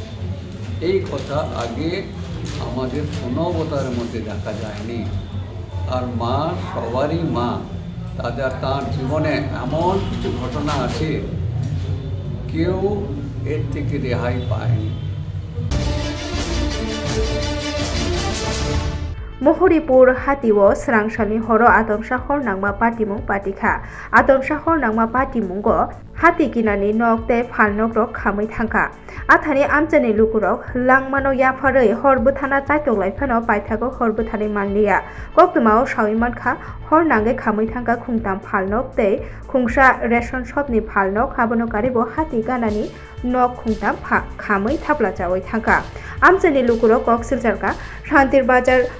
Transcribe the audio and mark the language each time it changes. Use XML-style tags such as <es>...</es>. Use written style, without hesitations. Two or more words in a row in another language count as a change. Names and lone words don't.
<bn>এই কথা আগে আমাদের কোনো অবতারের মধ্যে দেখা যায়নি। আর মা সবারই মা, তার জীবনে এমন কিছু ঘটনা আছে কেউ এর থেকে রেহাই পায়নি।</bn> <trp>महरिपुर हातिओ स्रांसानि हर आदमसा हरनांमा पाटिमुं पाटिखा आदमसा हरनांमा पाटिमुंगो हातिकिनानि नकते फालनग्रक खामै थांखा आथानि आमचानि लुकुरक लांमानो याफारै हरबोथाना चाइतंलाइफानो पाइथागो हरबोथानि मानलिया कक्तमाव साविमानखा हरनांगे खामै थांखा खुंताम फालनक तै खुंसा</trp> <en>ration shop</en> <trp>फालनक हाबनो कारिबो हाति गानानि नक खुंताम खामै थाब्ला जावै थांखा आमचानि लुकुरक कक्सिलजारका शान्तिर बाजार</trp>